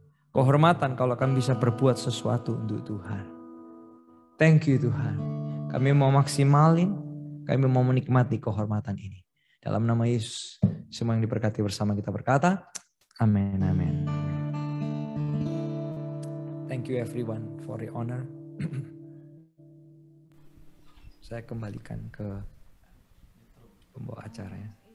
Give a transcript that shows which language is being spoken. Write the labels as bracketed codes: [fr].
[id] Kehormatan kalau kami bisa berbuat sesuatu untuk Tuhan. [en] Thank you [id] Tuhan. Kami mau maksimalin, kami mau menikmati kehormatan ini. Dalam nama Yesus, semua yang diberkati bersama kita berkata, amin, amin. [en] Thank you everyone for the honor. [id] Saya kembalikan ke pembawa acara ya.